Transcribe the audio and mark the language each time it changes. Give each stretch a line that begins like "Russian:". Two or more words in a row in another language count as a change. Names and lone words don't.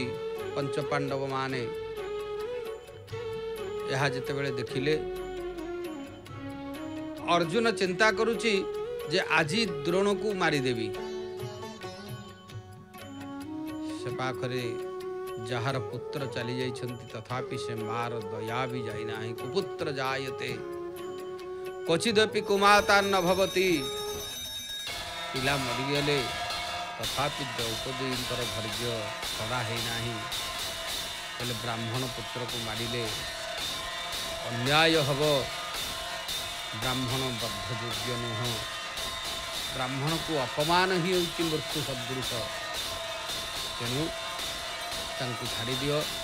Odia: ପଞ୍ଚପାଣ୍ଡବ ମାନେ ଏହ ଯେତେବେଳେ ଦେଖିଲେ ଅର୍ଜୁନ ଚିନ୍ତା କରୁଚି ଯେ ଆଜି ଦ୍ରୋଣ କୋ ମାରିଦେବି। ସେ ପାଖରେ ଯାର ପୁତ୍ର ଚଲି ଯାଇଛନ୍ତି ତଥାପି ସେ ମାର ଦୟା ଭି ଯାଇ ନାହିଁ।
Sanskrit: कुपुत्र जायते क्वचिदपि कुमाता न भवति।
Odia: ପିଲା ମରିଗଲେ ତଥାପି ଦ୍ରୌପଦୀଙ୍କର ଧୈର୍ଯ୍ୟ ଛଡ଼ା ହୈ ନାହିଁ। ବୋଲେ ବ୍ରାହ୍ମଣ ପୁତ୍ର କୋ ମାରିଲେ ଅନ୍ୟାୟ ହବ। ବ୍ରାହ୍ମଣ ବଦ୍ଧଯୋଗ୍ୟ ନୁହ। ବ୍ରାହ୍ମଣ କୋ ଅପମାନ ହି ହୋଚି ମୃତ୍ୟୁ ସଦୃଶ। ତେଣୁ ତାଙ୍କୁ ଛାଡ଼ି ଦିଅ।